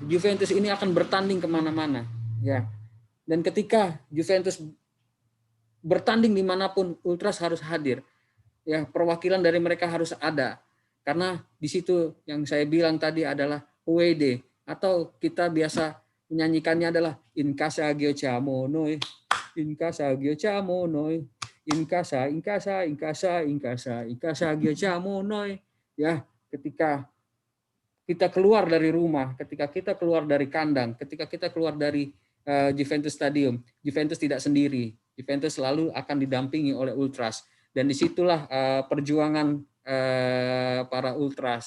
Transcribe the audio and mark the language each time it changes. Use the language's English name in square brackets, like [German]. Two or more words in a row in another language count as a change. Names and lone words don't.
[Indonesian] Juventus ini akan bertanding kemana-mana, ya. Dan ketika Juventus bertanding dimanapun, Ultras harus hadir. Ya, perwakilan dari mereka harus ada. Karena di situ yang saya bilang tadi adalah UED, atau kita biasa menyanyikannya adalah [Italian] In casa Giochiamo noi, in casa Giochiamo noi, in casa Giochiamo noi. [Indonesian] Ya, ketika kita keluar dari rumah, ketika kita keluar dari kandang, ketika kita keluar dari Juventus Stadium, Juventus tidak sendiri. Juventus selalu akan didampingi oleh Ultras. Dan disitulah perjuangan para Ultras.